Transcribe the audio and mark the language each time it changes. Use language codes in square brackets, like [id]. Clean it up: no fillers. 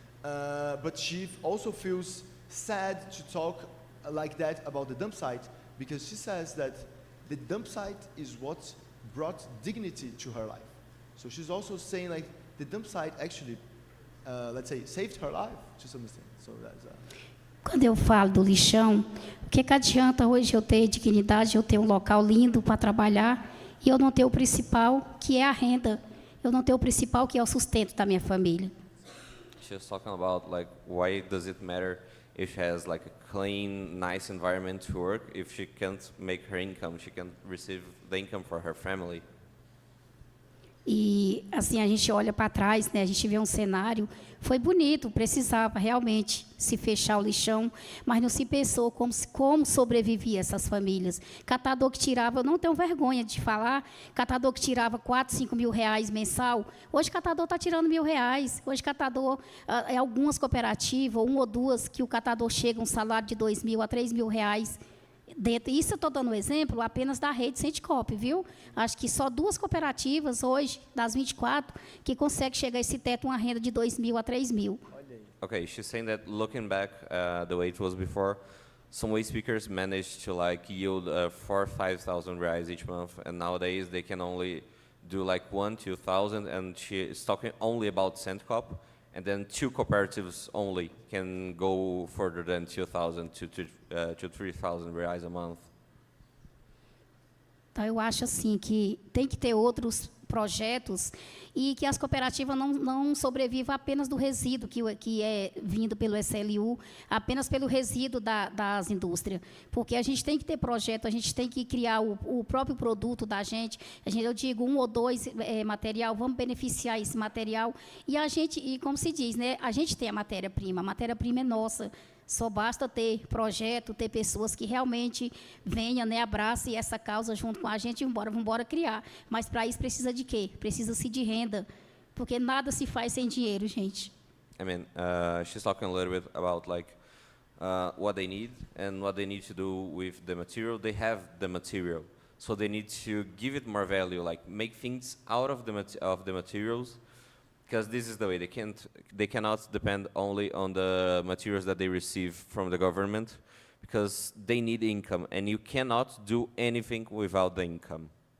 [en] But she also feels sad to talk like that about the dump site because she says that the dump site is what brought dignity to her life. So she's also saying like the dump site actually, let's say, saved her life to some extent. So that's. [pt] Quando eu falo do lixão, o que adianta hoje eu ter dignidade, eu ter um local lindo para trabalhar e eu não ter o principal, que é a renda. Eu não ter o principal, que é o sustento da minha família. [en] She's talking about like why does it matter if she has like a clean, nice environment to work if she can't make her income, she can't receive the income for her family. [pt] E assim a gente olha para trás, né? A gente vê um cenário, foi bonito, precisava realmente se fechar o lixão, mas não se pensou como sobrevivia essas famílias. Catador que tirava, eu não tenho vergonha de falar, catador que tirava 4, 5 mil reais mensal, hoje catador está tirando R$1.000, hoje catador, algumas cooperativas, 1 ou 2, que o catador chega um salário de R$2.000 a R$3.000, isso eu estou dando um exemplo apenas da rede Sentcop, viu? Acho que só 2 cooperativas hoje, das 24, que conseguem chegar a esse teto, uma renda de R$2.000 a R$3.000. [en] Okay, she's saying that looking back the way it was before, some waste speakers managed to like yield 4,000 or 5,000 reais each month, and nowadays they can only do like 1,000 to 2,000, and she is talking only about Sentcop. And then 2 cooperatives only can go further than 2,000 to 3,000 reais a month. [pt] Então, eu acho assim que tem que ter outros projetos e que as cooperativas não sobrevivam apenas do resíduo que é vindo pelo SLU, apenas pelo resíduo das indústrias. Porque a gente tem que ter projeto, a gente tem que criar o próprio produto da gente. Eu digo 1 ou 2 material, vamos beneficiar esse material. E como se diz, né, a gente tem a matéria-prima é nossa. Só basta ter projeto, ter pessoas que realmente venham, né, abracem essa causa junto com a gente e vamos embora criar. Mas para isso precisa de quê? Precisa-se de renda, porque nada se faz sem dinheiro, gente. [en] I mean, she's talking a little bit about like what they need and what they need to do with the material. They have the material, so they need to give it more value, like make things out of the materials. Because this is the way they cannot depend only on the materials that they receive from the government, because they need income, and you cannot do anything without the income.